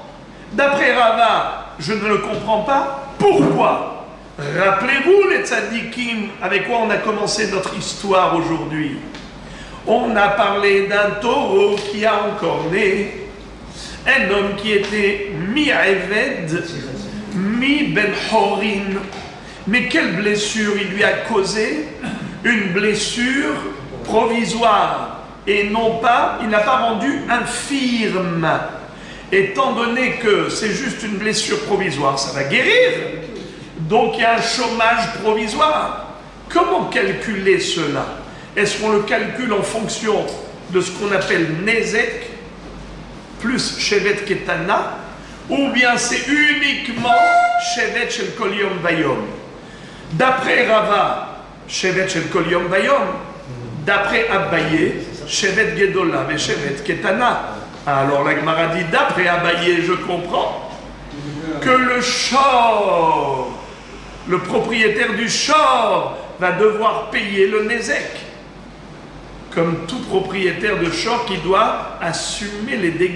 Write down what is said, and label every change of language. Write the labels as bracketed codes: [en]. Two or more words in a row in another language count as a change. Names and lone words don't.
[fr] D'après Rava, je ne le comprends pas. Pourquoi? Rappelez-vous les tzadikim, avec quoi on a commencé notre histoire aujourd'hui. On a parlé d'un taureau qui a encorné, un homme qui était mi-Eved, mi- [he] בן חורין. [fr] Mais quelle blessure il lui a causé? Une blessure provisoire. Et non pas, il n'a pas rendu infirme. Étant donné que c'est juste une blessure provisoire, ça va guérir. Donc il y a un chômage provisoire. Comment calculer cela? Est-ce qu'on le calcule en fonction de ce qu'on appelle Nezek, plus [he] שבת קטנה, [fr] ou bien c'est uniquement [he] שבת של כל יום ויום? [fr] D'après Rava, [he] שבת של כל יום ויום. [fr] D'après Abaye, [he] שבת גדולה [fr] et [he] שבת קטנה. [fr] Alors la Gemara dit, d'après Abaye, je comprends que le shor, le propriétaire du shor, va devoir payer le Nezek. Comme tout propriétaire de shor qui doit assumer les dégâts.